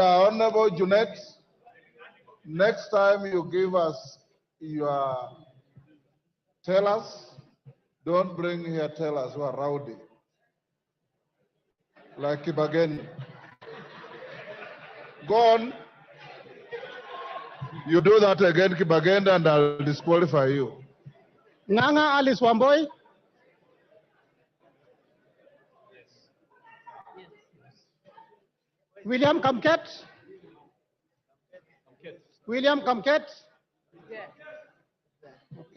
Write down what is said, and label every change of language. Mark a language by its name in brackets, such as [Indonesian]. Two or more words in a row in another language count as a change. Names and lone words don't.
[English] Honorable Junet, next time you give us your tellers, don't bring here tellers who are rowdy, like Kibageni. Go on. You do that again, Kibageni, and I'll disqualify you. Nganga Alice Wamboi. William Kamket. William Kamket. Okay.